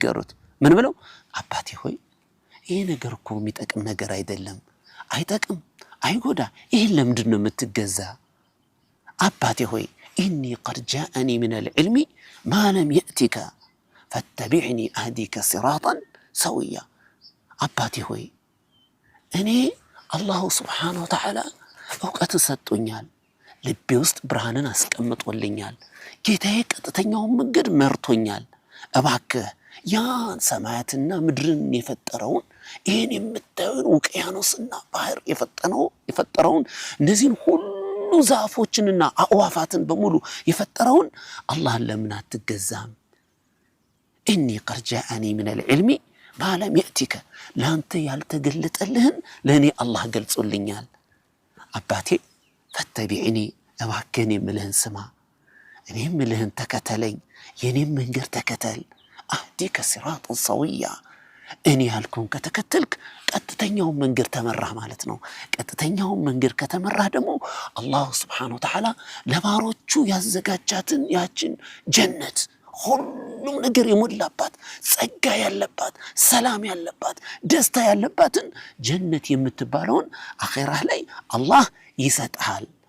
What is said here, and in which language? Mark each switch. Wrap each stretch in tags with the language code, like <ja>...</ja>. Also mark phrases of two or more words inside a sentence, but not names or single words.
<am>ነገሩት ምን ብለው አባቴ ሆይ ይሄ ነገር እኮ የሚጠቅም ነገር አይደለም አይጠቅም አይጎዳ ይሄን ለምንድነው የምትገዛ አባቴ ሆይ</am> <ar>إني قد جاءني من العلم ما لم يأتك فاتبعني أهديك صراطا سويا</ar> <am>አባቴ ሆይ እኔ</am> <ar>الله سبحانه وتعالى</ar> <am>እውቀት ሰጥቶኛል ልቤ ውስጥ ብርሃንን አስቀምጦልኛል ጌታዬ ቀጥተኛውን መንገድ መርቶኛል እባክህ ያን ሰማያትና ምድርን የፈጠረውን ይሄን የምታዩን ውቅያኖስና ባህር የፈጠረውን እነዚህን ሁሉ ዛፎችንና አዕዋፋትን በሙሉ የፈጠረውን አላህን ለምን አትገዛም</am> <ar>إني قد جاءني من العلم ما لم</ar> <am>يأتك ላንተ ያልተገለጠልህን ለኔ አላህ ገልጾልኛል አባቴ ፈተቢዕኒ እባክህ የምልህን ስማ እኔ የምልህን ተከተለኝ የኔን መንገድ ተከተል</am> <ar>أهديك صراطا سويا</ar> <am>እኔ ያልኩህን ከተከተልክ ቀጥተኛውን መንገድ ተመራህ ማለት ነው ቀጥተኛውን መንገድ ከተመራህ ደግሞ አላህ</am> <ar>سبحانه وتعالى</ar> <am>ለባሮቹ ያዘጋጃትን ያችን ጀነት ሁሉም ነገር የሞላባት ጸጋ ያለባት ሰላም ያለባት ደስታ ያለባትን ጀነት የምትባለውን አኺራ ላይ አላህ ይሰጣል</am>